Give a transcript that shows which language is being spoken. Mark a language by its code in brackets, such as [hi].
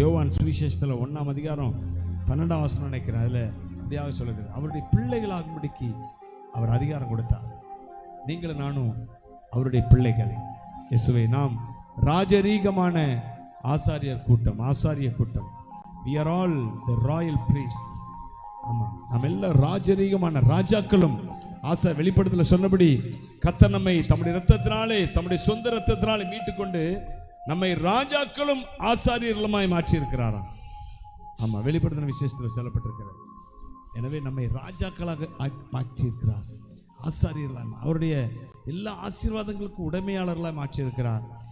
[ta] யோவான் சுவிசேஷத்தில் 1ஆம் அதிகாரம் 12ஆம் வசனம் நினைக்கிறேன், அதில் அப்படியாக சொல்லுகிறது, அவருடைய பிள்ளைகளாகும்படிக்கு அவர் அதிகாரம் கொடுத்தார். நீங்களும் நானும் அவருடைய பிள்ளைகள். இயேசுவை நாம் ராஜரீகமான ஆசாரிய கூட்டம். [en] we are all the royal priests. [ta] ஆமாம், நாம் எல்லாம் ராஜரீகமான ராஜாக்களும். வெளிப்படுத்தல சொன்னபடி கர்த்தர் நம்மை தம்முடைய இரத்தத்தினாலே, தம்முடைய சொந்த இரத்தத்தினாலே மீட்டுக்கொண்டு நம்மை ராஜாக்களும் ஆசாரியர்களுமாய் மாற்றி இருக்கிறாராம். ஆமாம், வெளிப்படுத்தின விசேஷத்தில் சொல்லப்பட்டிருக்கிறது. எனவே நம்மை ராஜாக்களாக மாற்றி இருக்கிறார், ஆசாரியர்களாக, அவருடைய எல்லா ஆசீர்வாதங்களுக்கும் உடைமையாளர்களாக மாற்றி இருக்கிறார்.